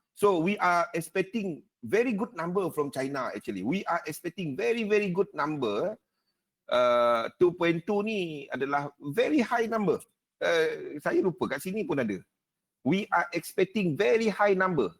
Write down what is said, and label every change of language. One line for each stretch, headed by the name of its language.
English: So, we are expecting very good number from China actually. We are expecting very, very good number. 2.2
Malay: ni adalah
English: very high number.
Malay: Saya lupa, kat sini pun ada.
English: We are expecting very high number.